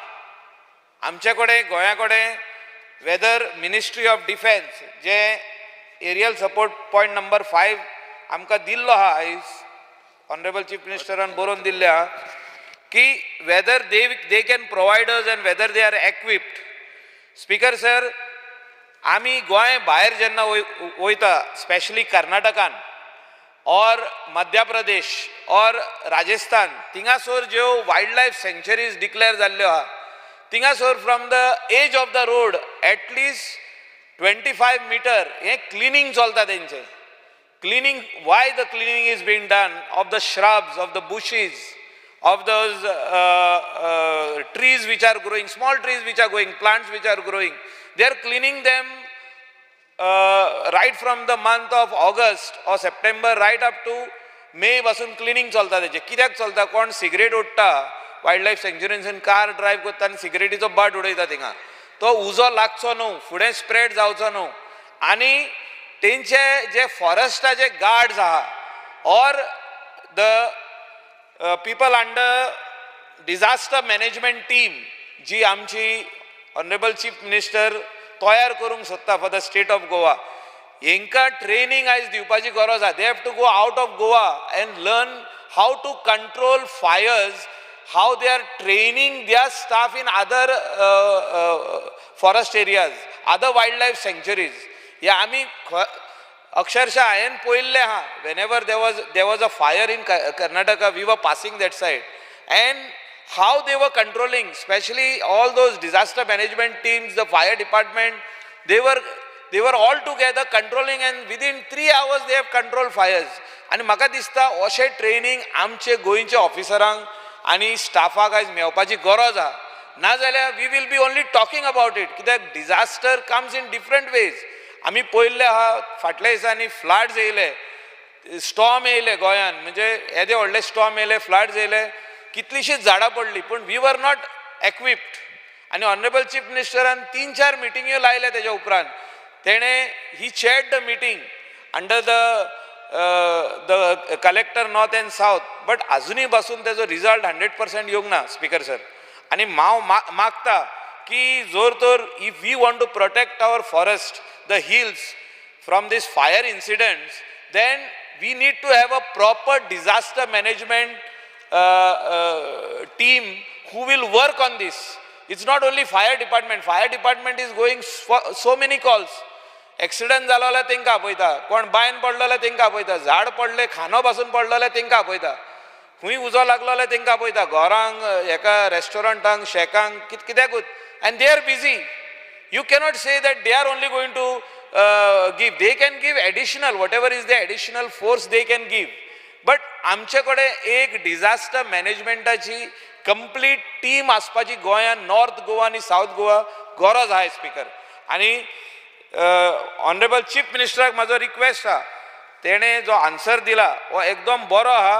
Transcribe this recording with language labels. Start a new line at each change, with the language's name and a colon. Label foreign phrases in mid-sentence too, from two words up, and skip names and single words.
Konkani: आमचे कडेन गोंया कडेन वेदर मिनिस्ट्री ऑफ डिफेन्स जे
English: aerial support point number
Konkani: 5 आमकां दिल्लो आहा आयज ऑनरेबल चीफ मिनिस्टरान बरोवन दिल्ले आहा की
English: whether they can provide us and whether they are equipped. Speaker sir,
Konkani: आमी गोंय भायर जेन्ना वयता स्पेशली कर्नाटकान और मध्य प्रदेश और राजस्थान थिंगासोर ज्यो
English: wildlife sanctuaries
Konkani: डिक्लेअर जाल्ल्यो आहा थिंगासोर
English: from the edge of the road at least 25 meter
Konkani: हे क्लिनिंग चलता तेंचे. क्लिनिंग,
English: why the cleaning is being done of the shrubs, of the bushes, of those trees which are growing, small trees which are growing, plants which are growing. They are cleaning them right from the month of August or September right up to May
Konkani: पासून क्लिनिंग चलता तेचे. कित्याक चलता? कोण सिगरेट ओडटा वायल्ड लायफ सँक्चुरींतसून कार ड्रायव्ह करता आनी सिगरेटीचो बट उडयता थिंगा. तो उजो लागचो न्हू, फुडें स्प्रेड जावचो न्हू. आनी तेंचे जे फॉरेस्टाचे गार्ड्स आहा और
English: the people under disaster management team
Konkani: जी आमची
English: Honourable Chief Minister
Konkani: तयार करूंक सोदता
English: for the State of Goa,
Konkani: हेंकां ट्रेनिंग आयज दिवपाची गरज आहा.
English: They have to go out of Goa and learn how to control fires, how they are training their staff in other forest areas, other wildlife sanctuaries. Yeah,
Konkani: आमी अक्षरशः हांवें पळयल्लें आहा.
English: whenever there was a fire in Karnataka, we were passing that side, and how they were controlling, especially all those disaster management teams, the fire department, they were all together controlling, and within 3 hours they have controlled fires.
Konkani: आणि म्हाका दिसता अशें ट्रेनिंग आमचे गोंयचे ऑफिसरांक आनी स्टाफाक आयज मेळपाची गरज आहा.
English: नाजाल्यार we will be only talking about it. कित्याक disaster comes in different ways.
Konkani: आमी पळयल्ले आहा फाटल्या दिसांनी फ्लड्स येयले, स्टॉर्म येयले गोंयान, म्हणजे येदे व्हडले स्टॉर्म येयले, फ्लड्स येयले, कितलीशींच झाडां पडली, पूण
English: we were not equipped.
Konkani: आनी ऑनरेबल चीफ मिनिस्टरान 3-4 मिटिंग्यो लायल्या तेज्या उपरांत.
English: तेणें he chaired the meeting under the Collector North and South, बट
Konkani: अजूनही पासून तेजो रिजल्ट 100% येवंक ना
English: Speaker sir.
Konkani: आनी हांव मागता की जोर तर
English: if we want to protect our forest, the hills from these fire incidents, then we need to have a proper disaster management team who will work on this. It's not only fire department is going for so many calls.
Konkani: एक्सिडंट जालो जाल्यार तेंकां आपयता, कोण बायन पडलो जाल्यार तेंकां आपयता, झाड पडले, खानो पासून पडलो जाल्यार तेंकां आपयता, खूंय उजो लागलो जाल्यार तेंकां आपयता, घरांक, हेका रेस्टॉरंटांक, शेकांक, कित्याकूच.
English: and they are busy. You cannot say that they are only going to give. They can give additional, whatever is the additional force they can give.
Konkani: बट आमचे कडेन एक डिजास्टर मॅनेजमेंटाची
English: complete team
Konkani: आसपाची गोंयान, नॉर्थ गोवा आनी साऊथ गोवा गरज आहा स्पीकर. आनी ऑनरेबल चीफ मिनिस्टराक म्हाजो रिक्वेस्ट आहा, तेणें जो आन्सर दिला हो एकदम बरो आहा.